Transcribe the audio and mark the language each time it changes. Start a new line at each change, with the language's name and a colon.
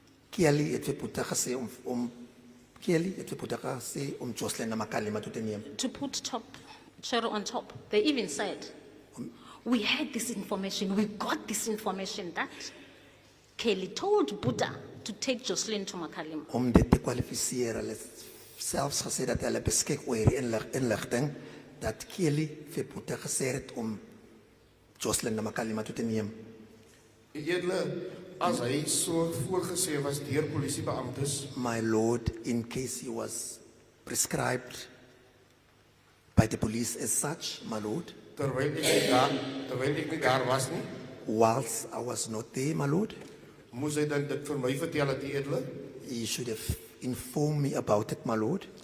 Afrikaans: Kelly het vir Boeta gesê Kelly het vir Boeta gesê om Joshlin na Makalima toe te neem.
English: To put cherry on top. They even said, we had this information, we got this information that Kelly told Buddha to take Joshlin to Makalima.
Afrikaans: Om dit te kwalifiseer, hulle het selfs gesê dat hulle beskik oor die inligting dat Kelly vir Boeta gesê het om Joshlin na Makalima toe te neem. Edele, as hy so voorgesê was deur polisiebeamptes,
English: My lord, in case he was prescribed by the police as such, my lord,
Afrikaans: terwyl ek nie daar was nie,
English: whilst I was not there, my lord,
Afrikaans: moes hy dan dit vir my vertel het, edele,
English: he should have informed me about it, my lord.